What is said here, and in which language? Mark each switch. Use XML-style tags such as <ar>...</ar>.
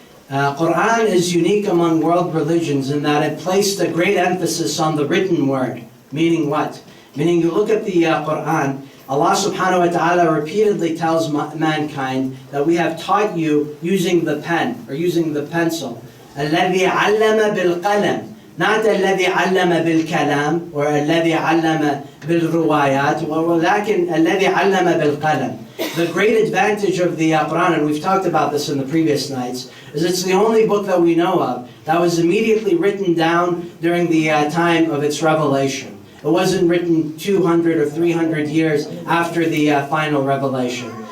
<en>Quran is unique among world religions in that it placed a great emphasis on the written word. Meaning what? Meaning you look at the Quran, Allah subhanahu wa ta'ala repeatedly tells mankind that we have taught you using the pen or using the pencil.</en> <ar>الذي علم بالقلم,</ar> <en>not</en> <ar>الذي علم بالكلام</ar> <en>or</en> <ar>الذي علم بالروايات, ولكن الذي علم بالقلم.</ar> <en>The great advantage of the Quran, and we've talked about this in the previous nights, is it's the only book that we know of that was immediately written down during the time of its revelation. It wasn't written 200 or 300 years after the final revelation.</en>